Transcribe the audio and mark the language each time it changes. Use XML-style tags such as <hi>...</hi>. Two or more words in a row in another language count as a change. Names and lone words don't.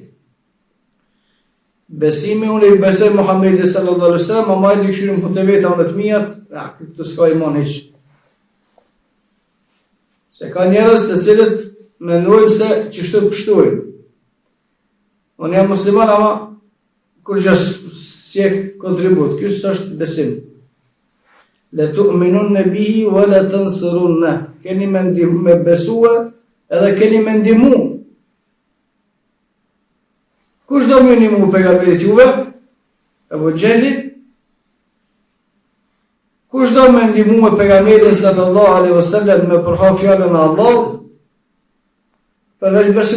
<sq>Besimi unë i besoj Muhamedi</sq> <ar>صلى الله عليه وسلم,</ar> <sq>ma majtë i këshyrim për të veta unë të mijat, këtë s'ka iman hiq. Se ka njerëz të cilët mendojnë se çështë pështojnë. Unë jam musliman, ama kur gjas sjek kontribut, ky është besim.</sq> <ar>لتؤمنن به ولتنصرنه.</ar> <sq>Keni me besua edhe keni me ndihmu. Kush do më ndihmu pejgamberit juve? Abu Jehli? Kush do më ndihmu pejgamberin</sq> <ar>صلى الله عليه وسلم</ar> <sq>me përha fjalën e Allahut?</sq>